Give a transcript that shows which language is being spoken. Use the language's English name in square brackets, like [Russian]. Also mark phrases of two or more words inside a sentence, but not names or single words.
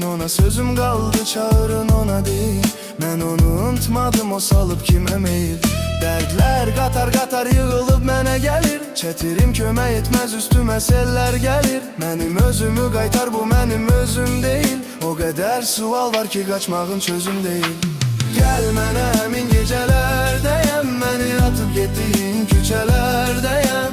[Turkish] Ona sözüm kaldı çağırın ona değil. Ben onu unutmadım, o salıp kime meyil. Dertler qatar [Azerbaijani] qatar yığılıb mənə gəlir. Çətirim kömək etməz üstümə sellər gəlir. Mənim özümü qaytar, bu mənim özüm deyil. O qədər sual var ki qaçmağın çözüm deyil. Gəl mənə həmin gecələrdəyəm, məni [Turkish] atıp getdiyin [Azerbaijani] küçələrdəyəm.